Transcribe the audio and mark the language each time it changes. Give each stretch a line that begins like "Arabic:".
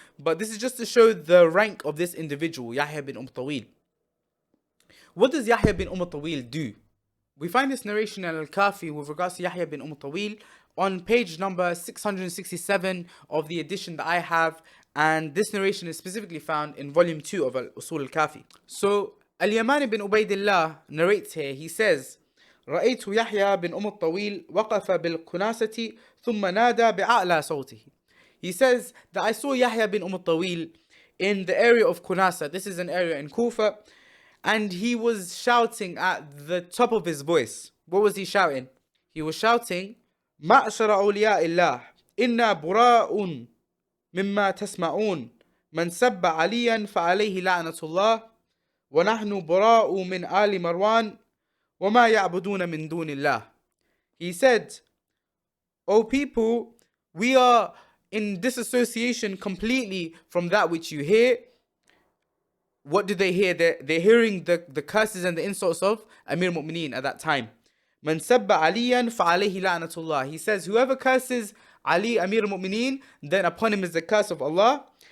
English: But this is just to show the rank of this individual, Yahya bin Tawil. What does Yahya bin Tawil do? We find this narration in Al-Kafi with regards to Yahya bin Tawil on page number 667 of the edition that I have. And this narration is specifically found in volume 2 of Al-Usul Al-Kafi. So, Al-Yaman bin Ubaidillah narrates here, he says,
Arabic: رأيت يحيى بن الطويل وقف بالكناسة ثم نادى بأعلى صوته.
English: He says that I saw Yahya bin Tawil in the area of Kunasa. This is an area in Kufa. And he was shouting at the top of his voice. What was he shouting? He was shouting,
Arabic: معشر أولياء الله إنا براء مما تسمعون من سب عليا فعليه لعنة الله ونحن براء من آل مروان وما يعبدون من دون الله.
English: He said, O people, we are in disassociation completely from that which you hear. What did they hear? They're hearing the curses and the insults of Amir al-Mu'mineen at that time.
Arabic: Man sabba aliyan fa'alayhi la'natullah.
English: He says, whoever curses Ali, Amir al-Mu'mineen, then upon him is the curse of Allah.